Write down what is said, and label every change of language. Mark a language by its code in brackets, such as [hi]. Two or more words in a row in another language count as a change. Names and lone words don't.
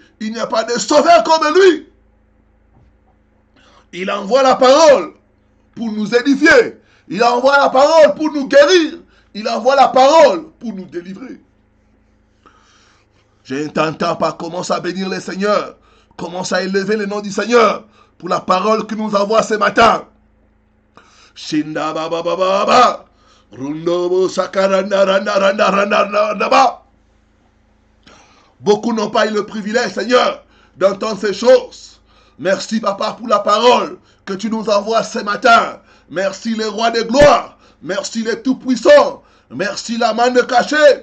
[fr] Il n'y a pas de sauveur comme lui. Il envoie la parole pour nous édifier. Il envoie la parole pour nous guérir. Il envoie la parole pour nous délivrer. Je ne t'entends pas. Commence à bénir le Seigneur. Commence à élever le nom du Seigneur pour la parole que nous envoie ce matin. Shinda baba baba baba. Rundobo sakaranda randa randa randa randa ba. Beaucoup n'ont pas eu le privilège, Seigneur, d'entendre ces choses. Merci, Papa, pour la parole que tu nous envoies ce matin. Merci, le roi de gloire. Merci, le tout-puissant. Merci, la main cachée.